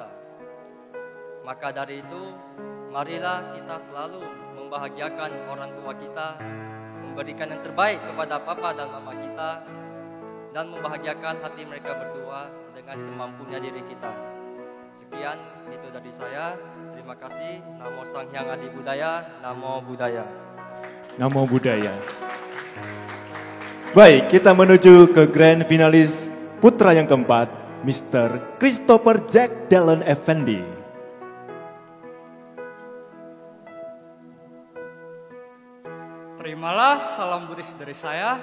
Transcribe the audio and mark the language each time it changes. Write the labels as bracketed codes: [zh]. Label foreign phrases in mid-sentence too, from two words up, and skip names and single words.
[id] Maka dari itu, marilah kita selalu membahagiakan orang tua kita, memberikan yang terbaik kepada papa dan mama kita, dan membahagiakan hati mereka berdua dengan semampunya diri kita. Sekian itu dari saya. Terima kasih. [pi] Namo Sang Hyang Adi Budaya, Namo Buddhaya. Namo Buddhaya. [id] Baik, kita menuju ke Grand Finalis Putra yang keempat, Mr. Christopher Jack Dallon Effendi. Terimalah salam Buddhis dari saya.